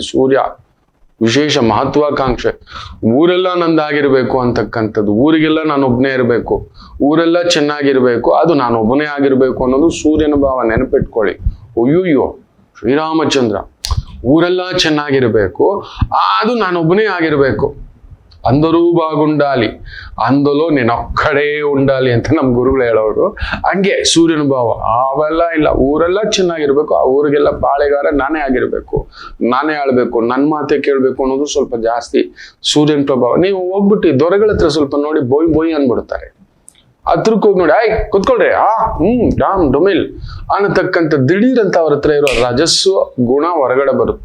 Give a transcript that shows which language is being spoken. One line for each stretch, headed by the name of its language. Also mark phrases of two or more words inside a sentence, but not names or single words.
Kannada: ಸೂರ್ಯ ವಿಶೇಷ ಮಹತ್ವಾಕಾಂಕ್ಷೆ, ಊರೆಲ್ಲ ನಂದಾಗಿರ್ಬೇಕು ಅಂತಕ್ಕಂಥದ್ದು, ಊರಿಗೆಲ್ಲ ನಾನೊಬ್ಬನೇ ಇರಬೇಕು, ಊರೆಲ್ಲ ಚೆನ್ನಾಗಿರ್ಬೇಕು, ಅದು ನಾನೊಬ್ಬನೇ ಆಗಿರ್ಬೇಕು ಅನ್ನೋದು ಸೂರ್ಯನ ಭಾವ. ನೆನಪಿಟ್ಕೊಳ್ಳಿ. ಅಯ್ಯೋ ಶ್ರೀರಾಮಚಂದ್ರ, ಊರೆಲ್ಲ ಚೆನ್ನಾಗಿರ್ಬೇಕು, ಅದು ನಾನೊಬ್ಬನೇ ಆಗಿರ್ಬೇಕು,
Telugu: అందరూ బాగుండాలి, అందులో నేను ಒಕ್ಕಡೆ ఉండాలి
Kannada: ಅಂತ ನಮ್ಮ ಗುರುಗಳು ಹೇಳೋರು. ಹಂಗೆ ಸೂರ್ಯನ ಭಾವ ಅವೆಲ್ಲ ಇಲ್ಲ, ಊರೆಲ್ಲ ಚೆನ್ನಾಗಿರ್ಬೇಕು, ಆ ಊರಿಗೆಲ್ಲ ಪಾಳೆಗಾರ ನಾನೇ ಆಗಿರ್ಬೇಕು, ನಾನೇ ಆಳ್ಬೇಕು, ನನ್ನ ಮಾತೆ ಕೇಳ್ಬೇಕು ಅನ್ನೋದು ಸ್ವಲ್ಪ ಜಾಸ್ತಿ ಸೂರ್ಯನ ಪ್ರಭಾವ. ನೀವು ಹೋಗ್ಬಿಟ್ಟು ದೊರೆಗಳ ಹತ್ರ ಸ್ವಲ್ಪ ನೋಡಿ ಬೋಯ್ ಬೋಯ್ ಅನ್ಬಿಡ್ತಾರೆ. ಹತ್ರಕ್ಕೆ ಹೋಗಿ ನೋಡಿ, ಆಯ್ ಕುತ್ಕೊಳ್ರಿ, ಡಾಮ್ ಡೊಮಿಲ್ ಅನ್ನತಕ್ಕಂಥ ದಿಢೀರ್ ಅಂತ ಅವ್ರ ಹತ್ರ ಇರೋ ರಜಸ್ಸು ಗುಣ ಹೊರಗಡೆ ಬರುತ್ತೆ.